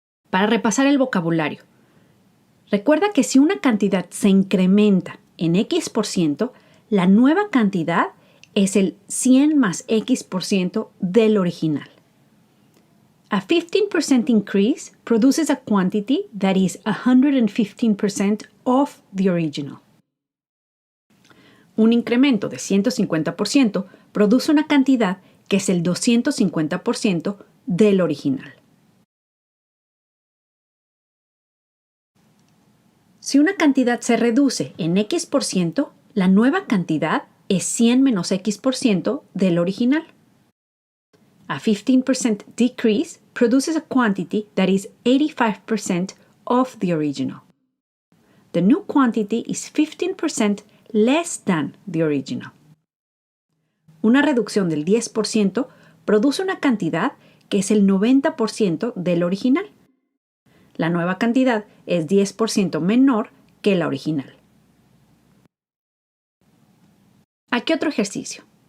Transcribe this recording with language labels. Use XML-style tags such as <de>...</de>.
<es>Para repasar el vocabulario, recuerda que si una cantidad se incrementa en X%, la nueva cantidad es el 100 más X% del original.</es> <en>A 15% increase produces a quantity that is 115% of the original.</en> <es>Un incremento de 150% produce una cantidad que es el 250% del original. Si una cantidad se reduce en X%, la nueva cantidad es 100 menos X% del original.</es> <en>A 15% decrease produces a quantity that is 85% of the original. The new quantity is 15% less than the original.</en> <es>Una reducción del 10% produce una cantidad que es el 90% del original. La nueva cantidad es 10% menor que la original. Aquí otro ejercicio.</es>